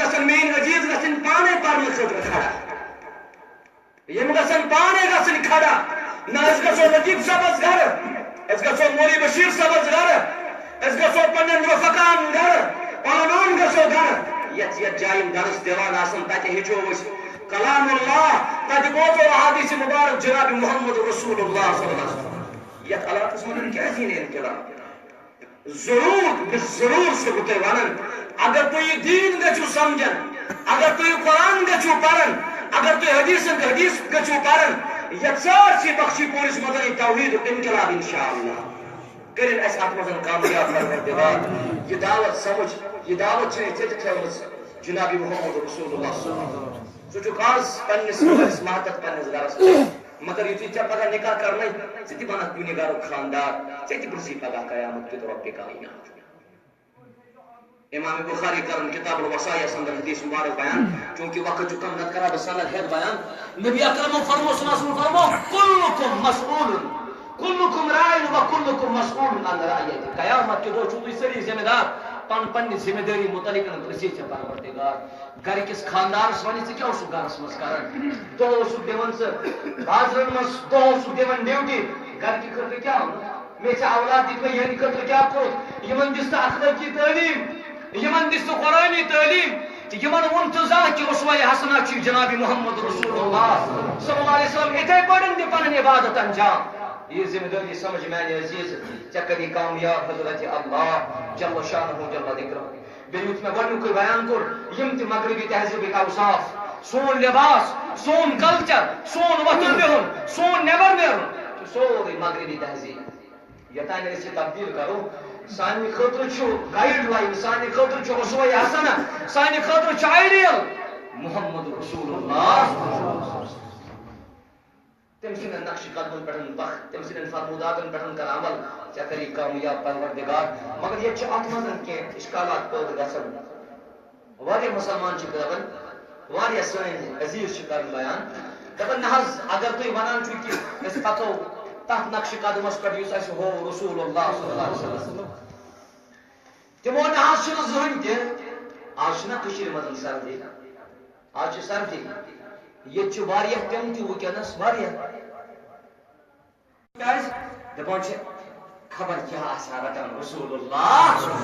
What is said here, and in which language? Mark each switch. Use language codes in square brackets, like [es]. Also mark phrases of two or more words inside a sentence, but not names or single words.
[ks] گژھن میٲنۍ عزیٖز گژھٕنۍ پانے پرنہٕ خٲطرٕ کھڑا یِم گژھن پانے گژھٕنۍ کھڑا نہ أسۍ گژھو لطیف صٲبس گرٕ أسۍ گژھو مولوی بشیٖر صٲبس گرٕ أسۍ گژھو پننٮ۪ن رفقاہن گرٕ پانہٕ ؤنۍ گژھو گرٕ یتھ جایہِ یِم درس دِوان آسان تتہِ ہیٚچھو أسۍ کلام اللہ تتہِ بوزو احادیث مبارک جناب محمد رسول اللہ [ar] صلی اللہ علیہ وسلم [ks] یتھ علاقس منٛز کیازِ یی نہٕ انقلاب ضروٗر چھُس بہٕ تۄہہِ ونان اگر تُہۍ یہِ دیٖن گٔژھِو سمجھن اگر تھی قرآن گچو پرن اگر تھی حدیث گچو پرن یکسار سی بخشی پورس مدنی توحید انقلاب انشاءاللہ کرن اس ات مزن کامیاب پروردگار یہ دعوت سمجھ یہ دعوت چھ ژےٚ تھٲومٕژ جناب محمد رسول اللہ [ar] صلی اللہ علیہ وسلم [ks] سُہ چھُ آز پننس مٲلِس ماتحت پننس گرس مگر یُتھُے ژےٚ پگاہ نکاح کرنے ژٕ تہِ بنکھ کُنہِ گرُک خاندار ژےٚ تہِ پرٛژھی پگاہ قیامت کیُتھ رۄبہِ کائنات امام بخاری کرن کتاب الوصایا اندر حدیث مبارک بیان چونکہ وقت جو کم نہ کرا بس سند ہے بیان نبی اکرم فرمو [ar] صلی اللہ علیہ وسلم [ks] فرمو [ar] کلکم مسئول کلکم راعٍ و کلکم مسئول عن رعیتہ [ks] قیامت کے دو چھو تُہۍ سٲری ذمہ دار پننہِ ذمہ داری متعلق پرژھی ژےٚ پروردگار گھر کس خاندانس ونی ژٕ کیٛاہ اوسُکھ گرس منٛز کران دۄہ اوسُکھ دِوان ژٕ بازرن منٛز دۄہ اوسُکھ دِوان ڈیوٹی گرکہِ خٲطرٕ کیٛاہ مےٚ ژےٚ اولاد دِتۍ مےٚ یِہنٛدِ خٲطرٕ کیٛاہ کوٚرُتھ یِمن دِژ تہٕ اخلٲقی تعلیٖم یمن دِژ تہٕ قرآنی تعلیٖم تہٕ یمن ووٚن تہٕ زانٛہہ کہِ اُسوہ حسنہ چھُ جناب محمد رسول اللہ [ar] صلی اللہ علیہ وسلم [ks] یِتھے پٲٹھۍ دِ پنٕنۍ عبادت انجام یہ ذمہ داری سمجھ میانہِ عزیز ژےٚ کری کامیاب حضرت اللہ [ar] جل شانہ جل ذکرہ [ks] بیٚیہِ یُتھ مےٚ گۄڈنیُکُے بیان کوٚر یِم تہِ مغربی تہذیٖبٕکۍ اوصاف سون لباس سون کلچر سون وۄتھُن بِہُن سون نیبر نیرُن چھُ سورُے مغربی تہذیٖب یوٚتانۍ أسۍ یہِ تبدیٖل کرو سانہِ خٲطرٕ چھُ گایڈ لائن سانہِ خٲطرٕ چھُ اُسوہ حسنہ سانہِ خٲطرٕ چھُ آئیڈیل محمد رسول اللہ تم سن نقش قدمن پہ بخ تم سن فرموداتن پہ کر عمل ژےٚ کری کامیاب پروردگار مگر یہ ات مز کی اشکالات پٲدٕ گژھان واریاہ مسلمان دپان واریاہ سٲنۍ عزیز کران بیان دپان نہ حظ اگر تُہۍ ونان چھِو کہ أسۍ پکو تتھ نقش قدمس پہ یُس اسہِ ہوو رسول اللہ [ar] صلی اللہ علیہ وسلم [ks] تمو نہ حظ چھُنہٕ زٕہٕنۍ تہِ آز چھُنہ کٔشیٖرِ منٛز سردی آز چھِ سردی یہ چھُ واریاہ تِم تہِ وٕنکیٚنس واریاہ کیٛازِ دپان چھِ خبر کیٛاہ آسہِ رٹان رسول اللہ